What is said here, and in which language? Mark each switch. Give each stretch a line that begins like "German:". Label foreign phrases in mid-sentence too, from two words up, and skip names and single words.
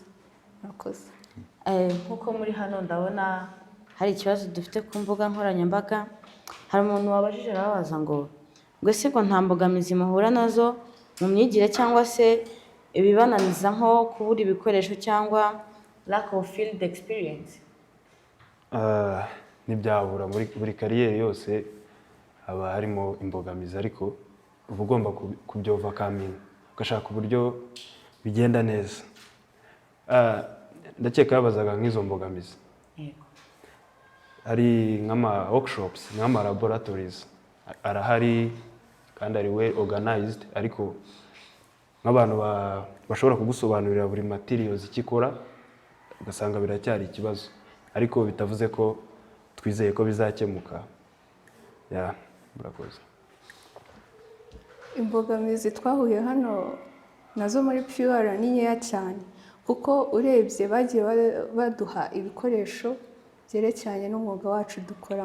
Kinyarwanda: Murakoze. Nk'uko muri hano ndabona hari ikibazo dufite ku mbuga nkoranyambaga. Hari umuntu wabajije arabaza ngo ese ngo nta mbogamizi muhura nazo mu myigire cyangwa se ibibananiza nko kubura ibikoresho cyangwa
English: lack of field experience?
Kinyarwanda: Ntibyabura, muri buri kariyeri yose haba harimo imbogamizi, ariko uba ugomba kubyovercoming, ugashaka uburyo bigenda neza. Ndakeka yabazaga nk'izo mbogamizi. Hari nk'ama workshops, nk'ama laboratories arahari kandi ari
English: well organized,
Kinyarwanda: ariko nk'abantu bashobora kugusobanurira buri materials ikikora, ugasanga biracyari ikibazo, ariko bitavuze ko twizeye ko bizakemuka. Murakoze. Imbogamizi twahuye hano nazo muri PUR ni nkeya cyane, kuko urebye bagiye baduha ibikoresho byerekeranye n'umwuga wacu dukora.